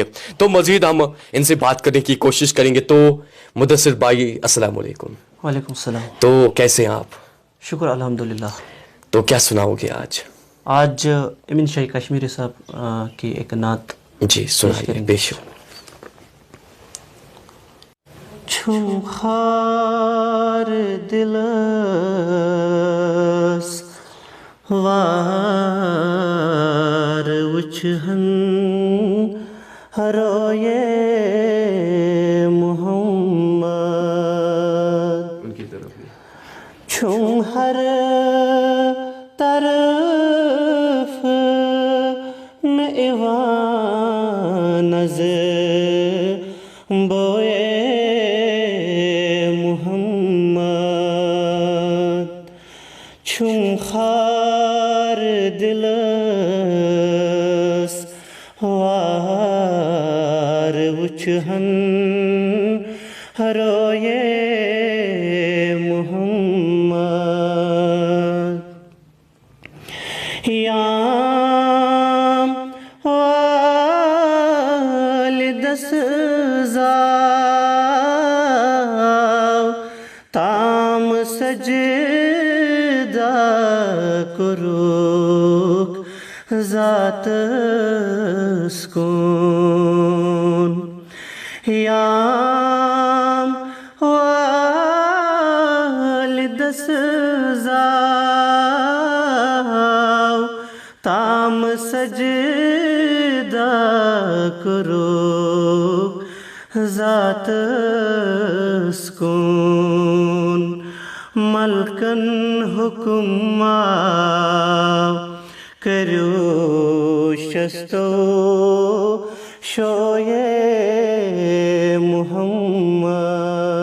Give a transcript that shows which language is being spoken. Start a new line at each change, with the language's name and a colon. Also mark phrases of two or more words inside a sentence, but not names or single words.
Urdu: تو مزید ہم ان سے بات کرنے کی کوشش کریں گے۔ تو مدثر بھائی السلام علیکم۔ وعلیکم السلام۔ تو کیسے ہیں آپ؟ شکر الحمدللہ۔ تو کیا سناؤ گے آج؟ آج امین شاہی کشمیری صاحب کی ایک نعت جی سنائیے بے شک۔
Kashmiri: چھم خار دلس وار وچھن روئے محمد چھم ہر طرف میں ایوان نظر بوئے محمد چھم خار دلس وار وچھن روئے محمد یام والدس زاو تام سجدہ کروک ذات سکون یام والدس زاو تام سجدہ کروک ذات سکون ملکن حکم کرو شستو شوئے محمد